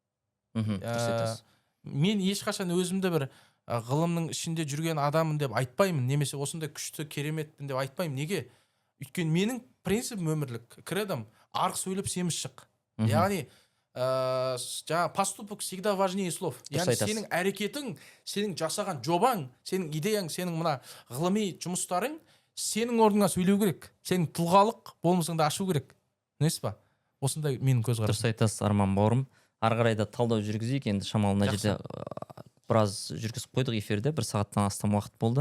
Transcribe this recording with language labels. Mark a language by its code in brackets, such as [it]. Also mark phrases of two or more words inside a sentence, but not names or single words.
[kk] Мен ешқашан өзімді бір ғылымның ішінде жүрген адамын деп айтпаймын, немесе осындай күшті кереметпін деп айтпаймын. Неге? Өйткені менің принципім өмірлік, кредом арық сөйлеп семіз шық. Яғни жаңа [ru] поступок всегда важнее слов. [kk] Яғни сенің әрекетің, сенің жасаған жобаң, сенің идеяң, сенің мына ғылыми жұмыстарың сенің орныңа сөйлеу керек. Сенің тұлғалық болмысыңды ашу керек. Несі ба? Осындай менің көзқарасым. Дұрыс айтасыз, Арман бауырым. Ары қарай да талдау жүргізейік. Енді шамалы мына жерде біраз жүргізіп қойдық эфирде, 1 сағаттан астам уақыт болды.